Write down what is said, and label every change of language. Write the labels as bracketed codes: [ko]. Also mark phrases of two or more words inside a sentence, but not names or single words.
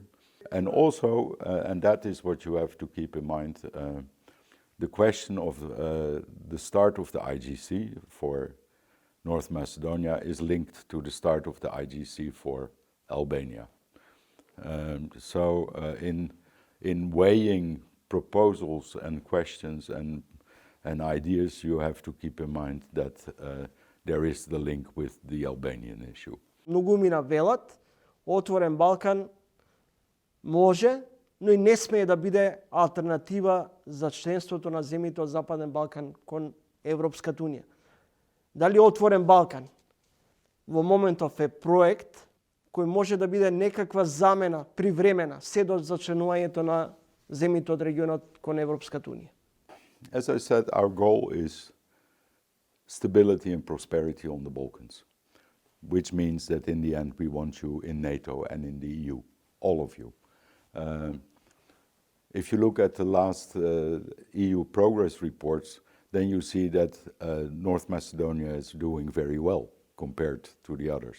[en] And also, and that is what you have to keep in mind, the question of the start of the IGC for North Macedonia is linked to the start of the IGC for Albania. So in weighing proposals and questions and ideas, you have to keep in mind that there is the link with the Albanian issue. [mk] Многумина велат, отворен Балкан може, но и не смее да биде алтернатива за членството на земјите од Западен Балкан кон Европската Унија. Дали отворен Балкан во моментов е проект кој може да биде некаква замена привремена се до зачленувањето на земјите од регионот кон Европската Унија? [en] As I said, our goal is stability and prosperity on the Balkans, which means that in the end we want you in NATO and in the EU, all of you. If you look at the last EU progress reports, then you see that North Macedonia is doing very well compared to the others.